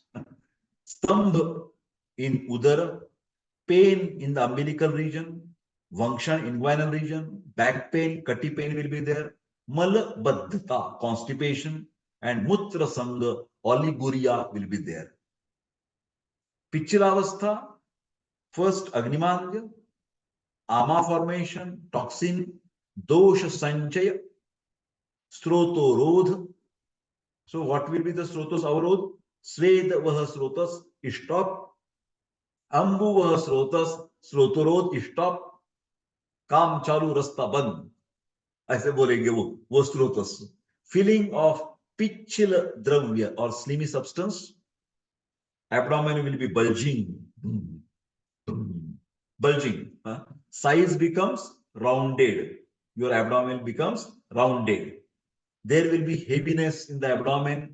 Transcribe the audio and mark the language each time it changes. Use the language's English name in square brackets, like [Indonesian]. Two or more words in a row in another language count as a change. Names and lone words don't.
[English] Stambha in Udara, pain in the umbilical region, Vangshan inguinal region, back pain, kati pain will be there, [Sanskrit] Mala Baddhata, [English] constipation, and [Sanskrit] Mutra Sangha, [English] oliguria will be there. [Sanskrit] Pichilavastha, first Agnimandya, Ama formation, toxin, Dosha Sanchaya, Srotorodh. [English] So what will be the [Sanskrit] Srotos Avarodh? Sved Vaha Srotas, [English] stop. [Sanskrit] Ambu Vaha Srotas, Srotorodh, stop. [Hindi] काम चालू रास्ता बंद ऐसे बोलेंगे वो स्रोतस [English] feeling of pitchil dravya or slimy substance. Abdomen will be bulging. Size becomes rounded. Your abdomen becomes rounded. There will be heaviness in the abdomen.